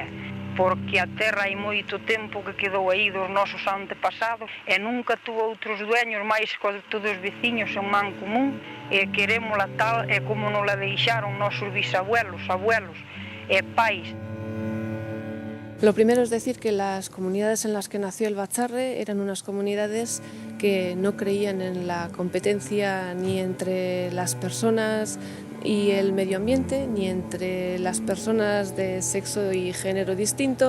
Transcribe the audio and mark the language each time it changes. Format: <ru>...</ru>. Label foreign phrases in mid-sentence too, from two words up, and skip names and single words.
<gl>porque a terra hai moito tempo que quedou aí dos nosos antepasados e nunca tuvo outros dueños máis que todos os veciños en man común e querémola tal e como nos la deixaron nosos</gl> <es>bisabuelos, abuelos</es> <gl>e pais.</gl> <es>Lo primero es decir que las comunidades en las que nació el Batzarre eran unas comunidades que no creían en la competencia ni entre las personas y el medio ambiente, ni entre las personas de sexo y género distinto.</es>